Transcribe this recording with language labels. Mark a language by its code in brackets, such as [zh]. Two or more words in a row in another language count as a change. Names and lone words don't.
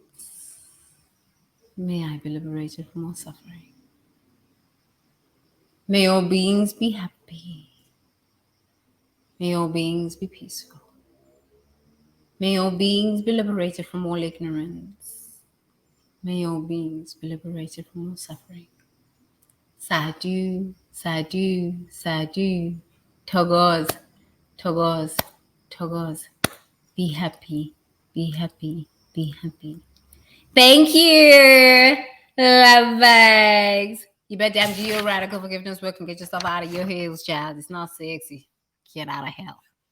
[en] May I be liberated from all suffering. May all beings be happy. May all beings be peaceful. May all beings be liberated from all ignorance. May all beings be liberated from all suffering. [pi] Sadhu, sadhu, sadhu. Togos, togos, togos. [en] Be happy, be happy, be happy. Thank you, love bags. You better do your radical forgiveness work and get yourself out of your heels, child. It's not sexy. Get out of hell.